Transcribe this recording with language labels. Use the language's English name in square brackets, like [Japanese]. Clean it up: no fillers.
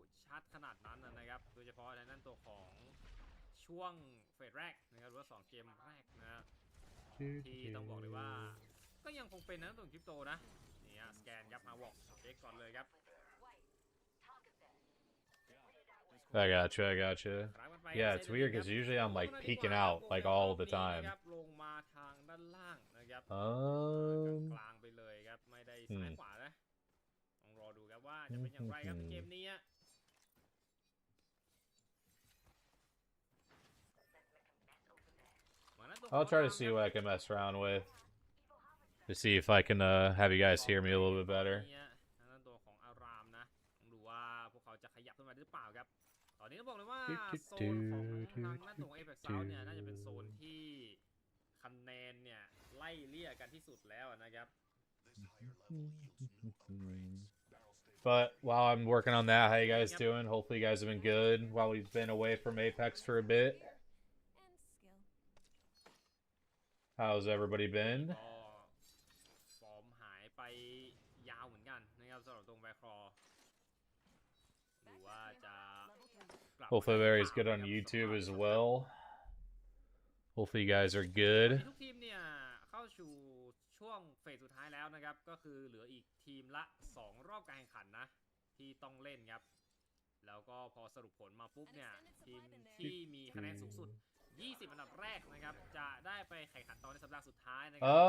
[Thai] ชัดขนาดนั้นนะครับโดยเฉพาะในนั้นตัวของช่วงเฟสแรกนะครับหรือว่า2 เกมแรกนะที่ต้องบอกเลยว่าก็ยังคงเป็นตัวคริปโตนะนี่สแกนครับมาวอกเช็คก่อนเลยครับ [English] I got you. Yeah, it's weird because usually I'm like peeking out like all the time. [Thai] ลงมาทางด้านล่างนะครับกลางไปเลยครับไม่ได้ซ้ายขวานะต้องรอดูครับว่าจะเป็นอย่างไรครับเกมนี้ [English] I'll try to see what I can mess around with to see if I can have you guys hear me a little bit better. [Thai] ตัวของอารามนะดูว่าพวกเขาจะขยับขึ้นมาหรือเปล่าครับตอนนี้ต้องบอกเลยว่าโซนของทางด้านตัว Apac South เนี่ยน่าจะเป็นโซนที่คะแนนเนี่ยไล่เลี่ยกันที่สุดแล้วนะครับ [English] But while I'm working on that, how you guys doing? Hopefully you guys have been good while we've been away from Apex for a bit. How's everybody been? [Thai] ฟอร์มหายไปยาวเหมือนกันนะครับสำหรับตรงแบคคอร์หรือว่าจะ [English] Hopefully everybody's good on YouTube as well. Hopefully you guys are good. [Thai] ทุกทีมเนี่ยเข้าสู่ช่วงเฟสสุดท้ายแล้วนะครับก็คือเหลืออีกทีมละ2 รอบการแข่งขันนะที่ต้องเล่นครับแล้วก็พอสรุปผลมาปุ๊บเนี่ยทีมที่มีคะแนนสูงสุด20 อันดับแรกนะครับจะได้ไปแข่งขันต่อในสัปดาห์สุดท้ายนะครั